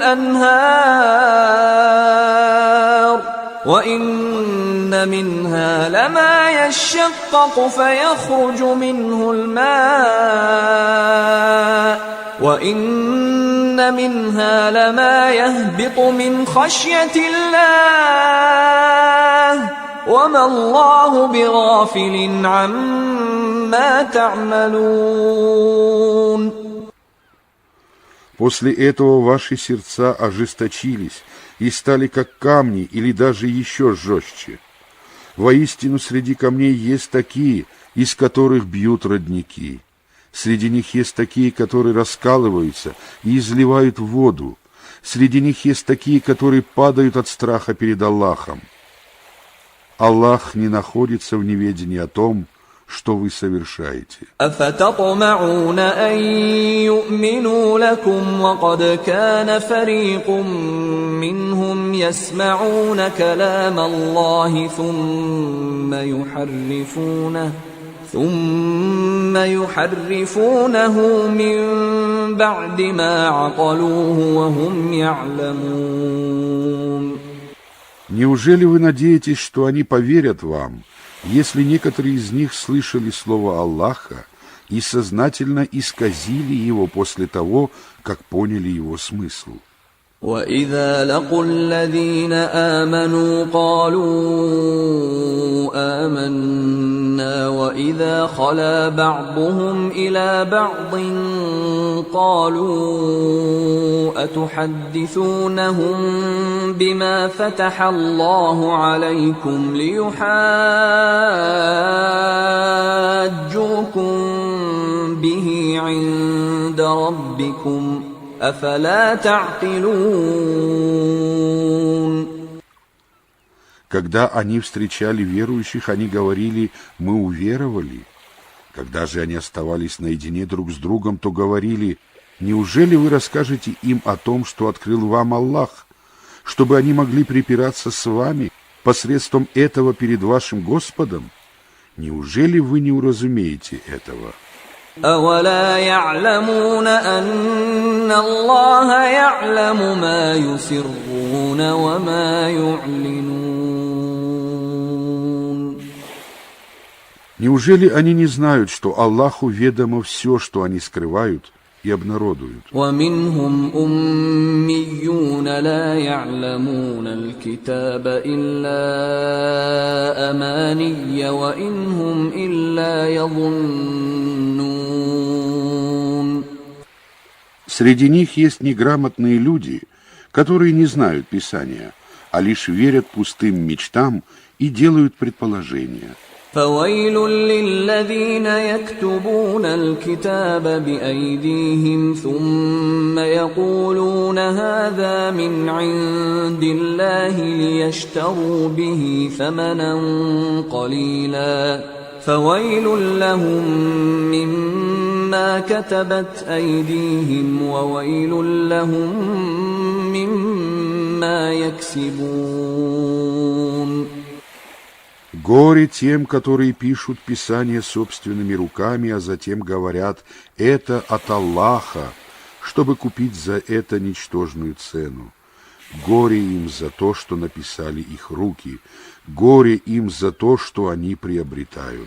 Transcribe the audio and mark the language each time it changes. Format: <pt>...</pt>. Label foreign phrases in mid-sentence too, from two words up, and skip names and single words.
<ar>الْأَنْهَارُ وَإِنَّ مِنْهَا لَمَا يَشَّقَّقُ فَيَخْرُجُ مِنْهُ الْمَاءُ وَإِنَّ مِنْهَا لَمَا يَهْبِطُ مِنْ خَشْيَةِ اللَّهِ وَمَا اللَّهُ بِغَافِلٍ عَمَّا تَعْمَلُونَ.</ar> <ru>После этого ваши сердца ожесточились и стали как камни или даже еще жестче. Воистину, среди камней есть такие, из которых бьют родники. Среди них есть такие, которые раскалываются и изливают воду. Среди них есть такие, которые падают от страха перед Аллахом. Аллах не находится в неведении о том, что вы совершаете.</ru> <ar>أَفَتَطْمَعُونَ أَن يُؤْمِنُوا لَكُمْ وَقَدْ كَانَ فَرِيقٌ مِّنْهُمْ يَسْمَعُونَ كَلَامَ اللَّهِ ثُمَّ يُحَرِّفُونَهُ مِن بَعْدِ مَا عَقَلُوهُ وَهُمْ يَعْلَمُونَ.</ar> <ru>Неужели вы надеетесь, что они поверят вам, если некоторые из них слышали слово Аллаха и сознательно исказили его после того, как поняли его смысл?</ru> <ar>وَإِذَا لَقُوا الَّذِينَ آمَنُوا قَالُوا آمَنَّا وَإِذَا خَلَا بَعْضُهُمْ إِلَى بَعْضٍ قَالُوا أَتُحَدِّثُونَهُم بِمَا فَتَحَ اللَّهُ عَلَيْكُمْ لِيُحَاجُّوكُم بِهِ عِندَ رَبِّكُمْ أَفَلَا تَعْقِلُونَ.</ar> <ru>Когда они встречали верующих, они говорили: «Мы уверовали». Когда же они оставались наедине друг с другом, то говорили: «Неужели вы расскажете им о том, что открыл вам Аллах, чтобы они могли припираться с вами посредством этого перед вашим Господом? Неужели вы не уразумеете этого?»</ru> <ar>أولا يعلمون أن الله يعلم ما يسرون وما يعلنون.</ar> <ru>Неужели они не знают, что Аллаху ведомо все, что они скрывают и обнародуют?</ru> <ar>ومنهم أميون لا يعلمون الكتاب إلا أماني وإن هم إلا يظنون.</ar> <ru>Среди них есть неграмотные люди, которые не знают Писания, а лишь верят пустым мечтам и делают предположения.</ru> <ar>فويل للذين يكتبون الكتاب بأيديهم ثم يقولون هذا من عند الله ليشتروا به ثمنا قليلا فويل لهم مما كتبت أيديهم وويل لهم مما يكسبون.</ar> <ru>Горе тем, которые пишут Писание собственными руками, а затем говорят «это от Аллаха», чтобы купить за это ничтожную цену. Горе им за то, что написали их руки, горе им за то, что они приобретают.</ru>